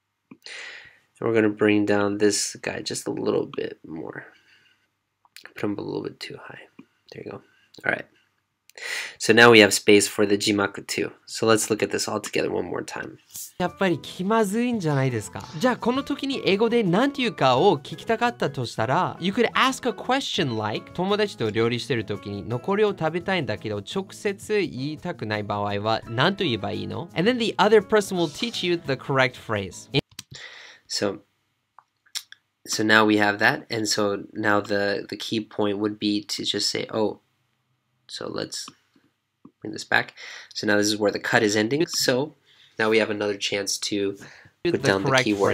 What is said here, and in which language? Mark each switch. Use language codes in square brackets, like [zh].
[en] And we're going to bring down this guy just a little bit more. Put him a little bit too high. There you go. All right. So now we have space for the jimaku too. So let's look at this all together one more time. [ja] やっぱり気まずいんじゃないですか。じゃあこの時に英語で何て言うかを聞きたかったとしたら [en] You could ask a question like [ja] 友達と料理してる時に残りを食べたいんだけど直接言いたくない場合は何と言えばいいの? [en] And then the other person will teach you the correct phrase. So now we have that, and so now the key point would be to just say, oh, so let's bring this back. So now this is where the cut is ending. So now we have another chance to put down the keyword.